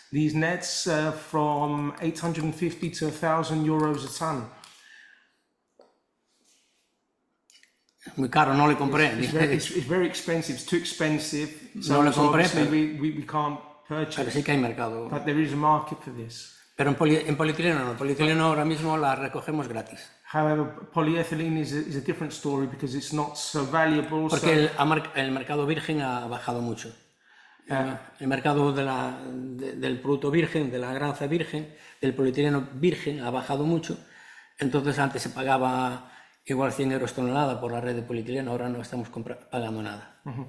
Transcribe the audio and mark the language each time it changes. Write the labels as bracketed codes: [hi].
[en] these nets from 850 to 1,000 euros a ton. [es] Muy caro, no le compré. [en] It's very expensive, it's too expensive. So, [es] No le compré, [en] obviously we can't purchase. [es] Pero sí que hay mercado. [en] But there is a market for this. [es] Pero en polietileno no, polietileno ahora mismo la recogemos gratis. [en] However, polyethylene is a different story because it's not so valuable. [es] Porque el mercado virgen ha bajado mucho. El mercado del producto virgen, de la granza virgen, del polietileno virgen ha bajado mucho. Entonces antes se pagaba igual 100 euros tonelada por la red de polietileno, ahora no estamos pagando nada.